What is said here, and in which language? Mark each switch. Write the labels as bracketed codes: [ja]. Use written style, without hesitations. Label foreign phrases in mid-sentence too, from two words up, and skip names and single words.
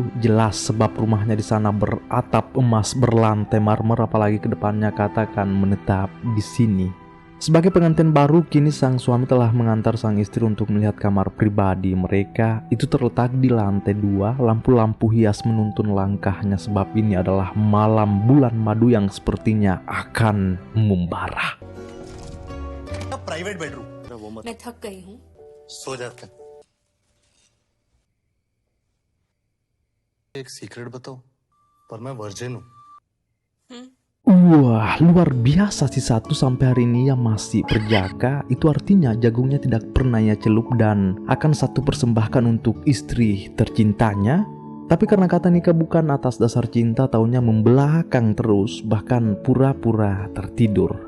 [id] Jelas sebab rumahnya di sana beratap emas berlantai marmer, apalagi kedepannya Kata akan menetap di sini. Sebagai pengantin baru, kini sang suami telah mengantar sang istri untuk melihat kamar pribadi mereka. Itu terletak di lantai 2, lampu-lampu hias menuntun langkahnya sebab ini adalah malam bulan madu yang sepertinya akan membara. [en] private bedroom [hi] मैं थक गई हूँ। सो जाते हैं। एक सीक्रेट बताओ, पर मैं वर्जिन हूँ। [id] Wah, luar biasa si Satu sampai hari ini ia masih berjaga. Itu artinya jagungnya tidak pernah ia celup dan akan Satu persembahkan untuk istri tercintanya. Tapi karena Kata nikah bukan atas dasar cinta, taunya membelakang terus, bahkan pura-pura tertidur.